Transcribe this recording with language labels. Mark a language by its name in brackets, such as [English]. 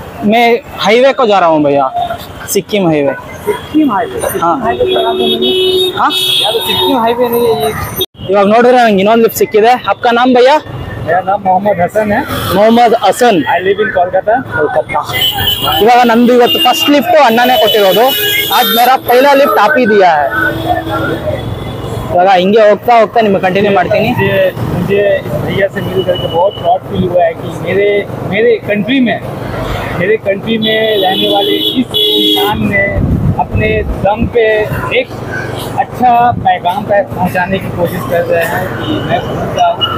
[Hindi] मैं हाईवे को जा रहा हूँ भैया, सिक्किम हाईवे। सिक्किम हाईवे, हाँ हाँ यार सिक्किम हाईवे नहीं है ये। [Kannada] इवाग ನೋಡಿದ್ರೆ ನಂಗೆ ಇನ್ನೊಂದು ಲಿಫ್ಟ್ ಸಿಕ್ಕಿದೆ. [Hindi] आपका नाम भैया? मेरा नाम मोहम्मद हसन है। [Kannada] Mohammed Hasan. [English] I live in Kolkata. [Kannada] ಇವಾಗ ನಂದು ಇವತ್ತು ಫಸ್ಟ್ ಲಿಫ್ಟ್ ಅಣ್ಣನೇ ಕೊಟ್ಟಿರೋದು. [Hindi] आज मेरा पहला लिफ्ट आप ही दिया है. [Kannada] ಇವಾಗ ಹಿಂಗೆ ಹೋಗ್ತಾ ಹೋಗ್ತಾ ನಿಮಗೆ कंटिन्यू ಮಾಡ್ತೀನಿ. [Hindi] मुझे भैया से मिल करके बहुत प्राउड फील हुआ है कि मेरे कंट्री में रहने वाले इस इंसान ने अपने दम पे एक अच्छा पैगाम पे पहुंचाने की कोशिश कर रहे हैं कि मैं घूमता हूँ।